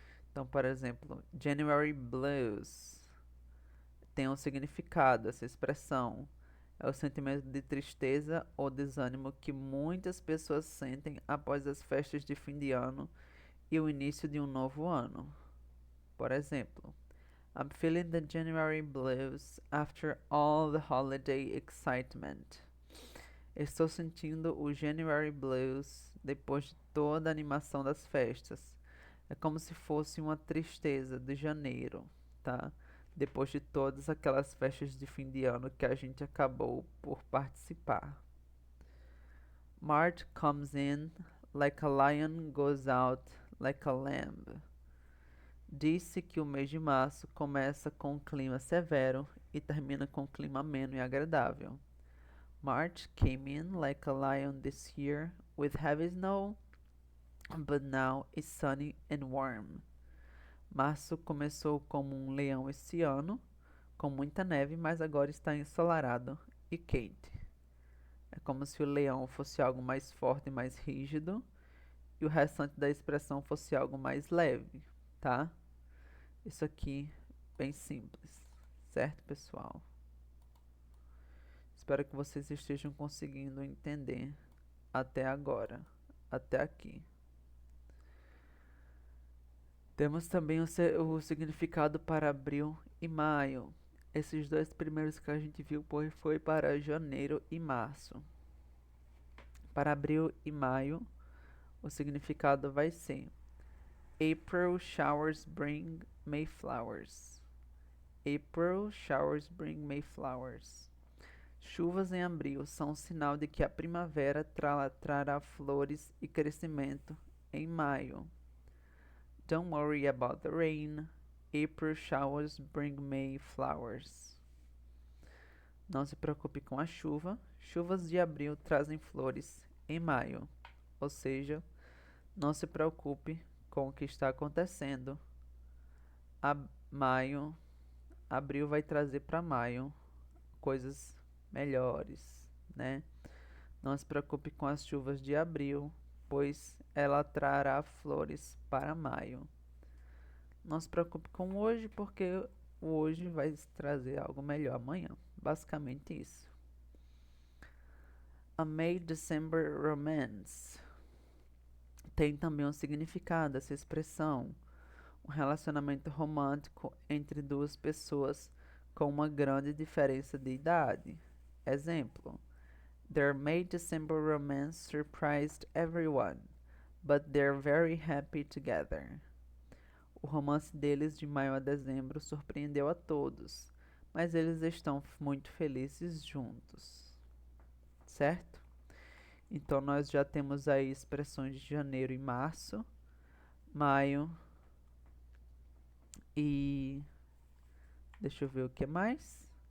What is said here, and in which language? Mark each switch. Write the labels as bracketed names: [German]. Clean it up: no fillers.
[Portuguese] Então, por exemplo, January Blues tem um significado, essa expressão. É o sentimento de tristeza ou desânimo que muitas pessoas sentem após as festas de fim de ano e o início de um novo ano. Por exemplo, [English] I'm feeling the January blues after all the holiday excitement. [Portuguese] Estou sentindo o January blues depois de toda a animação das festas. É como se fosse uma tristeza de janeiro, tá? Depois de todas aquelas festas de fim de ano que a gente acabou por participar. [English] March comes in like a lion, goes out like a lamb. [Portuguese] Disse que o mês de março começa com um clima severo e termina com um clima ameno e agradável. [English] March came in like a lion this year with heavy snow, but now it's sunny and warm. [Portuguese] Março começou como um leão esse ano, com muita neve, mas agora está ensolarado e quente. É como se o leão fosse algo mais forte e mais rígido, e o restante da expressão fosse algo mais leve, tá? Isso aqui, bem simples, certo, pessoal? Espero que vocês estejam conseguindo entender até agora, até aqui. Temos também o significado para abril e maio. Esses dois primeiros que a gente viu foi para janeiro e março. Para abril e maio, o significado vai ser [English] April showers bring Mayflowers. April showers bring May flowers. [Portuguese] Chuvas em abril são um sinal de que a primavera trará flores e crescimento em maio. [English] Don't worry about the rain. April showers bring May flowers. [Portuguese] Não se preocupe com a chuva. Chuvas de abril trazem flores em maio. Ou seja, não se preocupe com o que está acontecendo. Abril vai trazer para maio coisas melhores, né? Não se preocupe com as chuvas de abril, pois ela trará flores para maio. Não se preocupe com hoje, porque o hoje vai trazer algo melhor amanhã. Basicamente isso. A May-December Romance tem também um significado, essa expressão. Um relacionamento romântico entre duas pessoas com uma grande diferença de idade. [English] Exemplo: Their May-December romance surprised everyone, but they're very happy together. [Portuguese] O romance deles de maio a dezembro surpreendeu a todos, mas eles estão muito felizes juntos. Certo? Então nós já temos aí expressões de janeiro e março, maio e deixa eu ver o que mais.